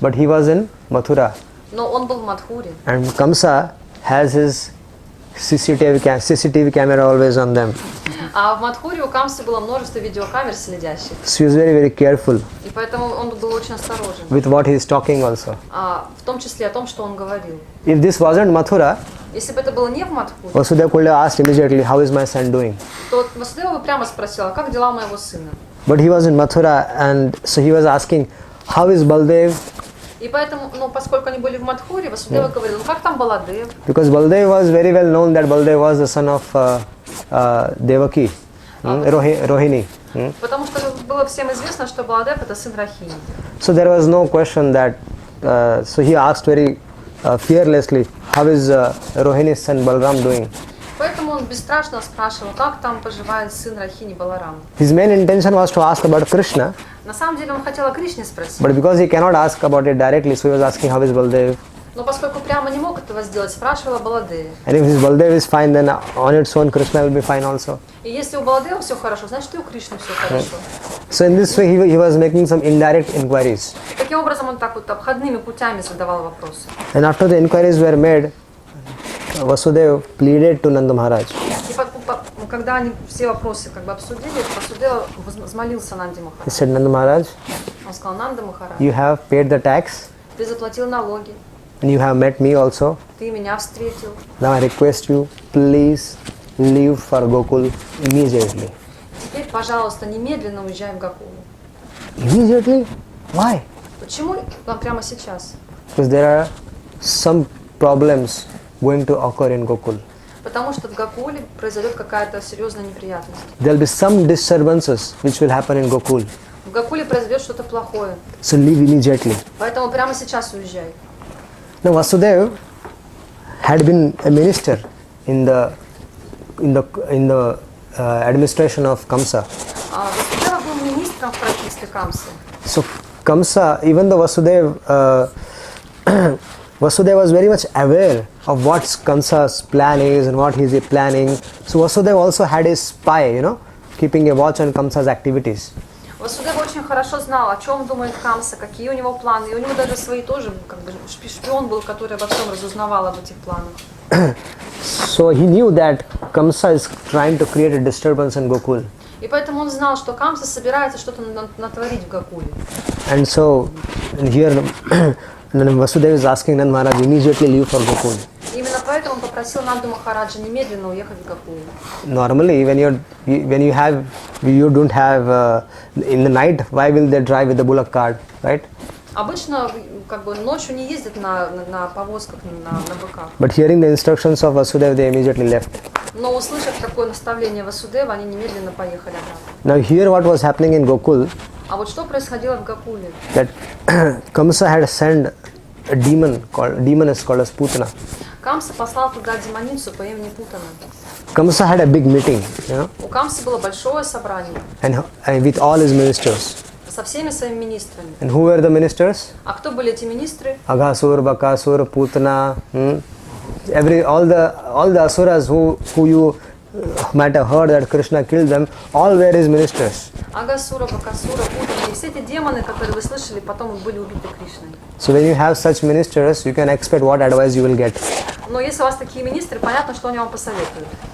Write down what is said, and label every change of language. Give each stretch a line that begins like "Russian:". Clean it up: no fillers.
English: but he was in Mathura,
Russian: но он был в Мадхуре.
English: and Kamsa has his CCTV camera always on them.
Russian: А в Мадхуре у Камсы было множество видеокамер следящих.
English: So he was very, very careful
Russian: И поэтому он был очень осторожен.
English: with what he is talking also.
Russian: В том числе о том, что он говорил.
English: If this wasn't Mathura,
Russian: Если бы это было не в Мадхуре,
English: Vasudeva could have asked immediately, how is my son doing?
Russian: то Васудева бы прямо спросила, как дела моего сына?
English: But he was in Mathura, and so he was asking, how is Baldev?
Russian: И поэтому, поскольку они были в Мадхуре, Васудева говорил, как там Баладев?
English: Because Baldev was very well known that Baldev was the son of Devaki, Rohini.
Russian: Потому что было всем известно, что Баладев это сын Рахини.
English: So there was no question that, so he asked very fearlessly, how is Rohini's son Balram doing?
Russian: Поэтому он бесстрашно спрашивал, как там поживает сын Рахини Баларам.
English: His main intention was to ask about Krishna,
Russian: На самом деле он хотел о Кришне спросить.
English: but because he cannot ask about it directly, so he was asking how is Baldev.
Russian: Но поскольку прямо не мог этого сделать, спрашивал о Баладеве.
English: And if his Baldev is fine, then on its own Krishna will be fine also.
Russian: И если у Баладева все хорошо, значит и у Кришны все хорошо.
English: So in this way he was making some indirect inquiries.
Russian: Таким образом он так вот обходными путями задавал вопросы.
English: And after the inquiries were made, Vasudeva pleaded to Nanda Maharaj.
Russian: И когда они все вопросы как бы обсудили, Васудева взмолился Нанде
English: He
Russian: Махарадже.
English: said, Nanda Maharaj,
Russian: Он сказал, Нанда Махарадж,
English: you have paid the tax
Russian: ты заплатил налоги,
English: and you have met me also.
Russian: ты меня встретил.
English: Now I request you, please leave for Gokul immediately.
Russian: Теперь, пожалуйста, немедленно уезжай в Гокулу.
English: Immediately? Why?
Russian: Почему вам прямо сейчас?
English: Because there are some problems going to occur in Gokul.
Russian: Потому что в Гокуле произойдет какая-то серьезная неприятность.
English: There will be some disturbances which will happen in Gokul.
Russian: В Гокуле произойдет что-то плохое.
English: So leave immediately.
Russian: Поэтому прямо сейчас уезжай.
English: Now Vasudeva had been a minister in the administration of Kamsa.
Russian: Васудева был министром в правительстве Камсы.
English: So Kamsa, even though Vasudeva was very much aware of what Kamsa's plan is and what he is planning. So Vasudeva also had his spy, keeping a watch on Kamsa's activities.
Russian: Васудева очень хорошо знал, о чем думает Камса, какие у него планы. И у него даже свои тоже, как бы, шпион был, который обо всем разузнавал об этих планах.
English: So he knew that Kamsa is trying to create a disturbance in Gokul.
Russian: И поэтому он знал, что Камса собирается что-то натворить в Гокуле.
English: And so here Vasudeva is asking Nanda Maharaj immediately leave for Gokul.
Russian: Именно поэтому он попросил Нанду Махараджа немедленно уехать в Гокулу.
English: Normally, when you don't have in the night, why will they drive with the bullock cart, right?
Russian: Обычно как бы ночью не ездят на повозках, на быках.
English: But hearing the instructions of Vasudeva, they immediately left.
Russian: Но услышав такое наставление Васудева, они немедленно поехали обратно.
English: Now here what was happening in Gokul,
Russian: А вот что происходило в Гокуле?
English: that Kamsa had sent a demoness called as Putna.
Russian: Камса послал туда демоницу по имени Путана.
English: Kamsa had a big meeting,
Russian: У Камсы было большое собрание
English: and with all his ministers.
Russian: со всеми своими министрами.
English: And who were the ministers?
Russian: А кто были эти министры?
English: Aghasur, Bakasur, Putna, all the asuras who you might have heard that Krishna killed them, all were his ministers.
Russian: Агасура, Бакасура, Путна, и все эти демоны, которые вы слышали, потом были убиты Кришной.
English: So when you have such ministers, you can expect what advice you will get.
Russian: Но если у вас такие министры, понятно, что они вам посоветуют.